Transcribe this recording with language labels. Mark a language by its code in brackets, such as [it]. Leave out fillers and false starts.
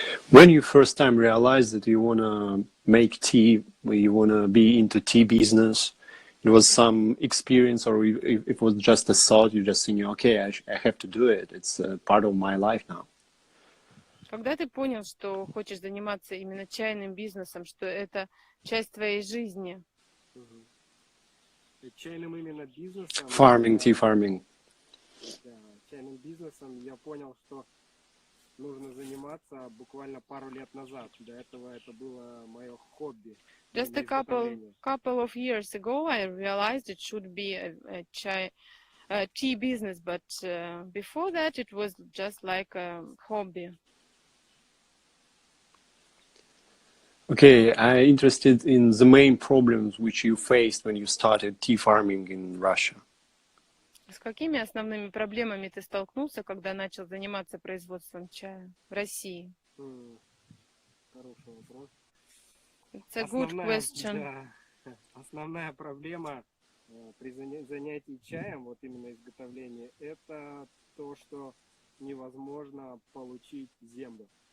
[en] When you first time realized that you want to make tea, you want to be into tea business, it was some experience, or if it was just a thought, you just think, okay, I have to do it. It's part of my life now. [ru] Когда ты понял, что хочешь заниматься именно чайным бизнесом, что это часть твоей жизни? Чайным именно бизнесом. [en] Farming, tea farming. [ru] Да, чайным бизнесом я понял, что нужно заниматься буквально пару лет назад. До этого это было мое хобби. [en] Just a couple of years ago, I realized it should be a tea business, but before that, it was just like a hobby. Okay, I'm interested in the main problems which you faced when you started tea farming in Russia. [ru] С какими основными проблемами ты столкнулся, когда начал заниматься производством чая в России? Хороший вопрос. [en] It's a good question. [ru] Да, основная проблема при занятии чаем, вот именно изготовление, это то, что невозможно получить землю.